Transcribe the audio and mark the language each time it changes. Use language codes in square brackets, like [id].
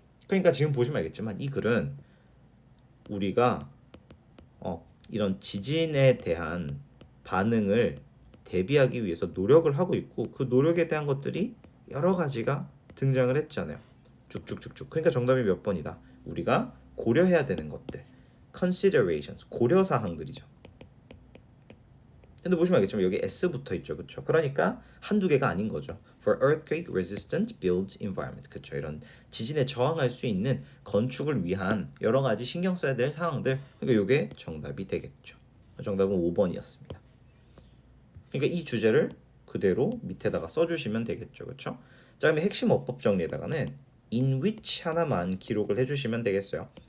[ko] 그러니까 지금 보시면 알겠지만 이 글은 우리가 이런 지진에 대한 반응을 대비하기 위해서 노력을 하고 있고 그 노력에 대한 것들이 여러 가지가 등장을 했잖아요. 쭉쭉쭉쭉. 그러니까 정답이 몇 번이다. 우리가 고려해야 되는 것들. considerations. 고려 사항들이죠. 근데 보시면 알겠지만 여기 S 붙어 있죠. 그렇죠? 그러니까 한두 개가 아닌 거죠. [en] For earthquake resistant built environment. [ko] 그렇죠? 이런 지진에 저항할 수 있는 건축을 위한 여러 가지 신경 써야 될 사항들. 그러니까 이게 정답이 되겠죠. 정답은 5번이었습니다. 그러니까 이 주제를 그대로 밑에다가 써주시면 되겠죠. 그렇죠? 자, 그러면 핵심 어법 정리에다가는 in which 하나만 기록을 해주시면 되겠어요.